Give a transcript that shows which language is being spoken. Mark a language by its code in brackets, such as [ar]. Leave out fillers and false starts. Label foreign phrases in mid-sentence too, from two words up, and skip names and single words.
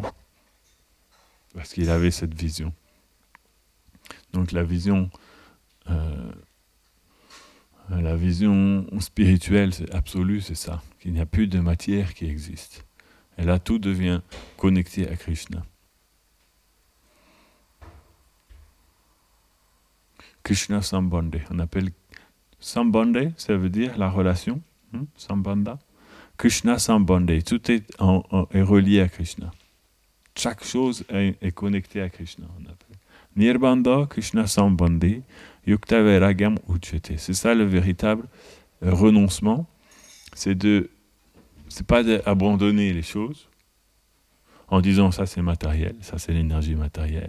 [fr] Parce qu'il avait cette vision. Donc la vision spirituelle, c'est absolue, c'est ça. Qu'il n'y a plus de matière qui existe. Et là, tout devient connecté à Krishna. [sa] Krishna Sambandhe. [fr] On appelle Sambandhe, ça veut dire la relation. [sa] Sambandha. Krishna Sambandhe. [fr] Tout est relié à Krishna. Chaque chose est connectée à Krishna. On appelle. [sa] Nirbandha Krishna Sambandhe. Yukta Vairagam Uchete. [fr] C'est ça le véritable renoncement. C'est pas d'abandonner les choses en disant ça c'est matériel, ça c'est l'énergie matérielle.